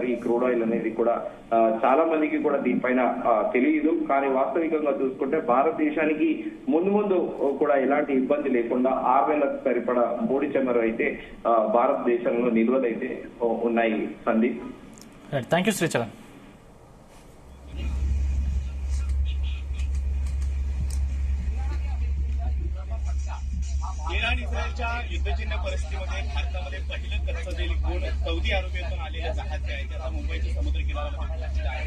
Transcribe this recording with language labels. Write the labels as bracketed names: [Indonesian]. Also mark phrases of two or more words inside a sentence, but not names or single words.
[Telugu] ఈ క్రూడ్ ఆయిల్ అనేది కూడా చాలా మందికి కూడా దీనిపైన తెలియదు. కానీ వాస్తవికంగా చూసుకుంటే భారతదేశానికి ముందు కూడా ఎలాంటి ఇబ్బంది లేకుండా 6 నెలలకు సరిపడా ముడి చమురు అయితే భారతదేశంలో నిల్వలైతే ఉన్నాయి. సందీప్, [English] thank you శ్రీచరణ్. [Marathi] इराण इस्रायलच्या युद्धजन्य परिस्थितीमध्ये भारतामध्ये पहिलं कच्चं तेल घेऊन सौदी अरेबियातून आलेलं जहाज जे आहे ते आता मुंबईच्या समुद्र किनाऱ्याला पोहोचलेलं आहे.